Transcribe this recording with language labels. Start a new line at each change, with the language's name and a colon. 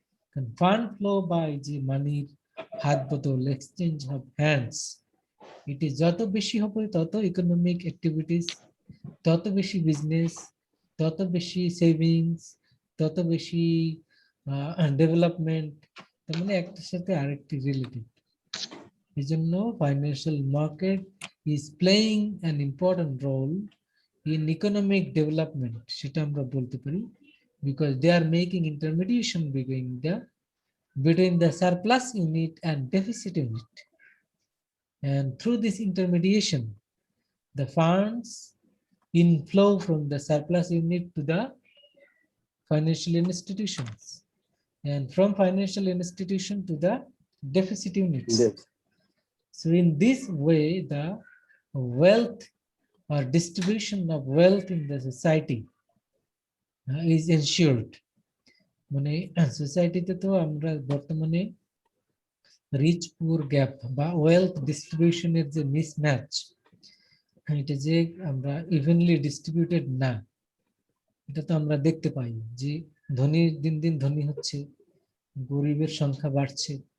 Bangla: কারণ fund flow by যে মানির হাত বদল, এক্সচেঞ্জ অফ হ্যান্ডস, এটি যত বেশি হবে তত ইকোনমিক অ্যাক্টিভিটিস, তত বেশি বিজনেস, তত বেশি সেভিংস, তত বেশি ডেভেলপমেন্ট। তার মানে একটার সাথে আরেকটি রিলেটেড। এই জন্য
English: financial market is playing an important role in economic development,
Bangla: সেটা আমরা বলতে পারি,
English: Because they are making intermediation between the surplus unit and deficit unit, and through this intermediation the funds inflow from the surplus unit to the financial institutions, and from financial institution to the deficit units. Yes. So in this way the wealth or distribution of wealth in the society is ensured.
Bangla: মানে সোসাইটিতে তো আমরা বর্তমানে rich পুর gap বা wealth ডিস্ট্রিবিউশনের যে mismatch, এটা যে আমরা ইভেনলি ডিস্ট্রিবিউটেড না, এটা তো আমরা দেখতে পাই যে ধনী দিন দিন ধনী হচ্ছে, গরিবের সংখ্যা বাড়ছে।